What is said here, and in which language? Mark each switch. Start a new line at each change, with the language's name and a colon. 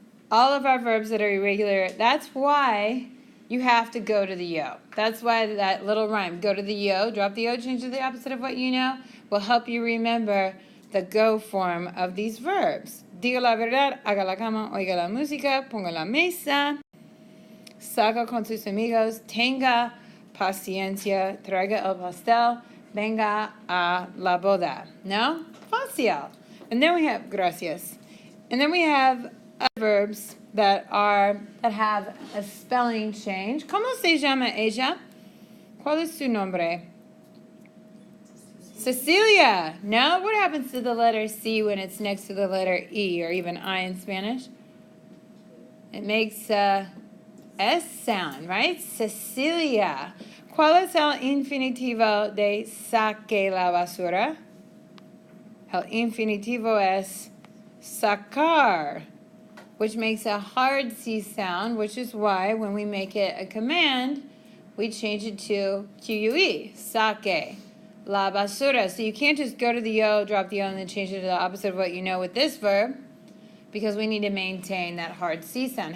English: All of our verbs that are irregular, that's why you have to go to the yo. That's why that little rhyme, go to the yo, drop the yo, change to the opposite of what you know, will help you remember the go form of these verbs.
Spanish: Diga la verdad, haga la cama, oiga la música, ponga la mesa, salga con sus amigos, tenga paciencia, traiga el pastel, venga a la boda. No? Fácil.
English: And then we have gracias. And then we have verbs that have a spelling change.
Spanish: ¿Cómo se llama ella? ¿Cuál es su nombre? Cecilia. No?
English: What happens to the letter C when it's next to the letter E or even I in Spanish? It makes a S sound, right? Cecilia.
Spanish: ¿Cuál es el infinitivo de saque la basura? El infinitivo es sacar,
English: which makes a hard C sound, which is why when we make it a command, we change it to QUE, saque la basura. So you can't just go to the yo, drop the yo, and then change it to the opposite of what you know with this verb, because we need to maintain that hard C sound.